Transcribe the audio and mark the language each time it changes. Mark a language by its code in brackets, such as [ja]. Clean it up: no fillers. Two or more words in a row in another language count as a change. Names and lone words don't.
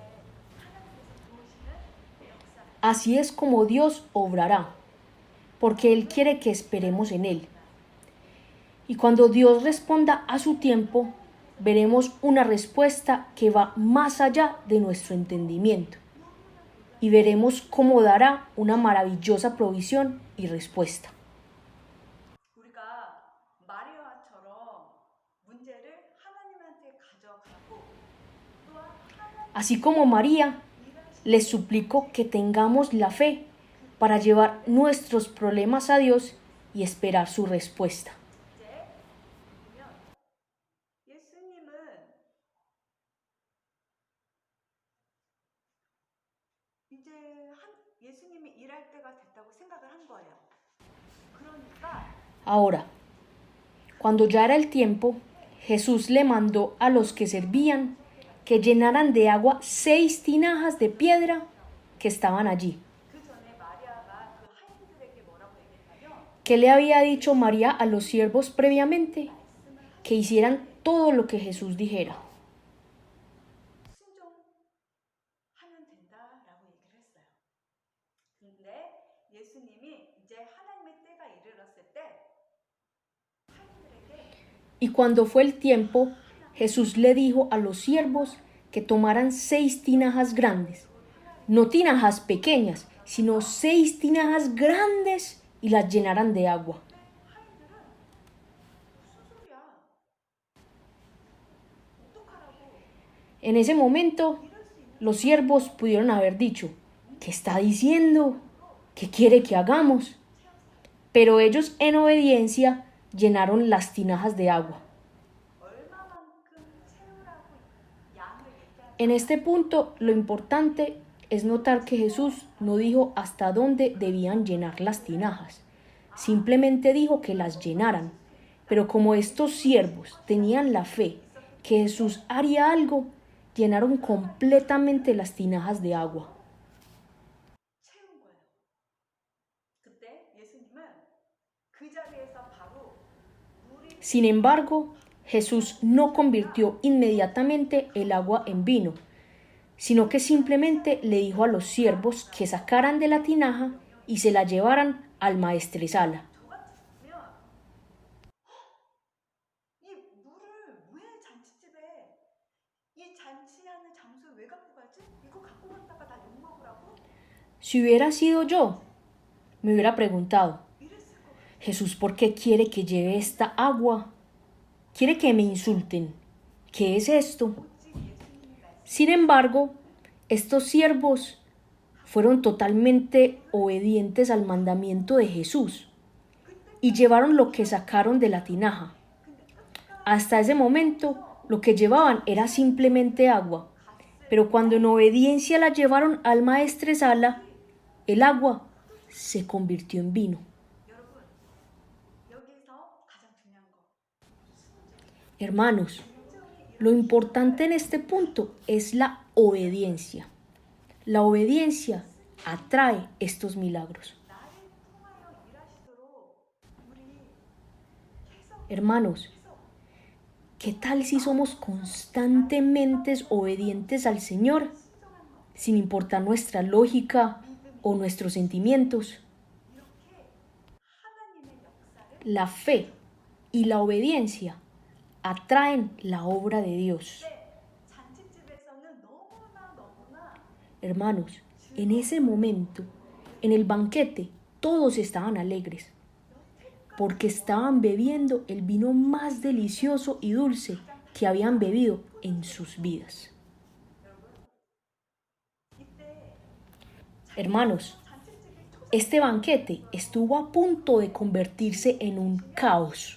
[es] Así es como Dios obrará, porque Él quiere que esperemos en Él. Y cuando Dios responda a su tiempo, veremos una respuesta que va más allá de nuestro entendimiento. Y veremos cómo dará una maravillosa provisión y respuesta. [ko] 우리가 마리아처럼 문제를 하나님한테 가져가고 또한 [es] Así como María, les suplico que tengamos la fe para llevar nuestros problemas a Dios y esperar su respuesta. [ko] 예수님은 이제 예수님이 일할 때가 됐다고 생각을 한 거예요. 그러니까 [es] Ahora, cuando ya era el tiempo, Jesús le mandó a los que servían que llenaran de agua 6 tinajas de piedra que estaban allí. [ko] 그 전에 마리아가 그 하인들에게 뭐라고 얘기했냐면 [es] ¿Qué ¿Qué le había dicho María a los siervos previamente? Que hicieran todo lo que Jesús dijera. [ko] 순종하면 된다라고 얘기를 했어요. 근데 예수님이 이제 하나님의 때가 이르렀을 때 하인들에게 [es] Y cuando fue el tiempo, Jesús le dijo a los siervos que tomaran 6 tinajas grandes, no tinajas pequeñas, sino 6 tinajas grandes y las llenaran de agua. [ko] 하인들은 무슨 소리야? 어떡하라고? [es] En ese momento, los siervos pudieron haber dicho, ¿qué está diciendo? ¿Qué quiere que hagamos? Pero ellos en obediencia llenaron las tinajas de agua. [ko] 얼마만큼 채우라고 양을 얘기하는 [es] En este punto, lo importante es notar que Jesús no dijo hasta dónde debían llenar las tinajas. Simplemente dijo que las llenaran. Pero como estos siervos tenían la fe que Jesús haría algo, llenaron completamente las tinajas de agua. [ko] 채운 거예요. 그때 예수님은 그 자리에서 바로 물이 [es] Sin embargo, Jesús no convirtió inmediatamente el agua en vino, sino que simplemente le dijo a los siervos que sacaran de la tinaja y se la llevaran al maestresala. [ko] 저 같으면 이 물을 왜 잔치집에 이 잔치하는 장소에 왜 갖고 가지? 이거 갖고 갔다가 나 욕먹으라고? [es] Si hubiera sido yo, me hubiera preguntado, [ko] 이랬을 것 같아요. [es] Jesús, ¿por qué quiere que lleve esta agua? ¿Quiere que me insulten? ¿Qué es esto? [ko] 오직 예수님이 말씀 [es] Sin embargo, estos siervos fueron totalmente obedientes al mandamiento de Jesús y llevaron lo que sacaron de la tinaja. Hasta ese momento, lo que llevaban era simplemente agua, pero cuando en obediencia la llevaron al maestresala, el agua se convirtió en vino. [ko] 여러분 여기서 가장 중요한 거 [es] Hermanos, lo importante en este punto es la obediencia. La obediencia atrae estos milagros. [ko] 나를 통하여 일하시도록 우리 계속 [es] Hermanos, ¿qué tal si somos constantemente obedientes al Señor, sin importar nuestra lógica o nuestros sentimientos? [ko] 이렇게 하나님의 역사를 [es] La fe y la obediencia atraen la obra de Dios. [ko] 잔치집에서는 너무나 [es] Hermanos, en ese momento, en el banquete, todos estaban alegres, porque estaban bebiendo el vino más delicioso y dulce que habían bebido en sus vidas. Hermanos, este banquete estuvo a punto de convertirse en un caos.